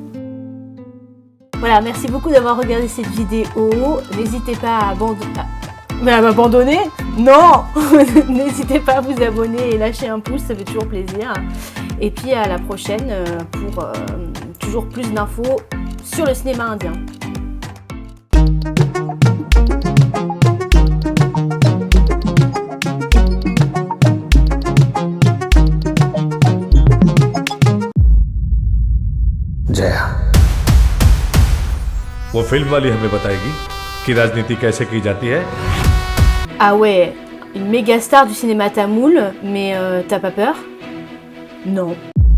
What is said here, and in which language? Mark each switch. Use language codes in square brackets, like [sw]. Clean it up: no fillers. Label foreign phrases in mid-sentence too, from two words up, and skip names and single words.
[fr] Voilà, merci beaucoup d'avoir regardé cette vidéo. N'hésitez pas à Mais à m'abandonner? Non. N'hésitez pas à vous abonner et lâcher un pouce, ça fait toujours plaisir. Et puis à la prochaine pour toujours plus d'infos sur le cinéma indien. [hi] जया वो फिल्म वाली हमें बताएगी कि राजनीति कैसे की जाती है। [fr] Ah ouais, une méga star du cinéma tamoul, mais t'as pas peur? Non.